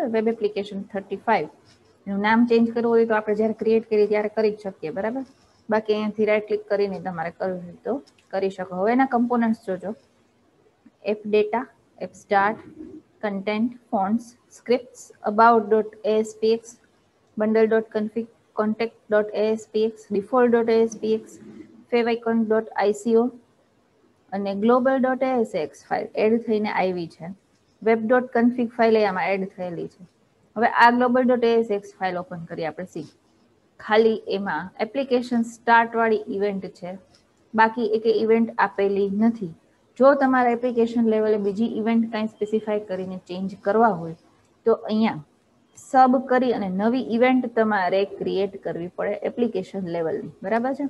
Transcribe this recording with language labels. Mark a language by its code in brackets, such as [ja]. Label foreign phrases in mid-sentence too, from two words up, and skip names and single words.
[gu] વેબ એપ્લિકેશન 35 એનું નામ ચેન્જ કરવું હોય તો આપણે જ્યારે ક્રિએટ કરીએ ત્યારે કરી જ શકીએ. બરાબર. બાકી અહીંયાથી રાઈટ ક્લિક કરીને તમારે કરવું હોય તો કરી શકો. હવે એના કમ્પોનન્ટ્સ જોજો. એપ ડેટા, એપ સ્ટાર્ટ, કન્ટેન્ટ, ફોન્ટ્સ, સ્ક્રિપ્ટ્સ, about.aspx, bundle.config, contact.aspx, default.aspx, favicon.ico અને global.asax ફાઇલ એડ થઈને આવી છે. web.config ફાઇલ આમાં એડ થયેલી છે. હવે આ global.asax ફાઇલ ઓપન કરી આપણે સી. ખાલી એમાં એપ્લિકેશન સ્ટાર્ટ વાળી ઇવેન્ટ છે, બાકી એક ઇવેન્ટ આપેલી નથી. જો તમારા એપ્લિકેશન લેવલે બીજી ઇવેન્ટ કાંઈ સ્પેસિફાઈ કરીને ચેન્જ કરવા હોય તો અહીંયા સબ કરી અને નવી ઇવેન્ટ તમારે ક્રિએટ કરવી પડે એપ્લિકેશન લેવલની, બરાબર છે.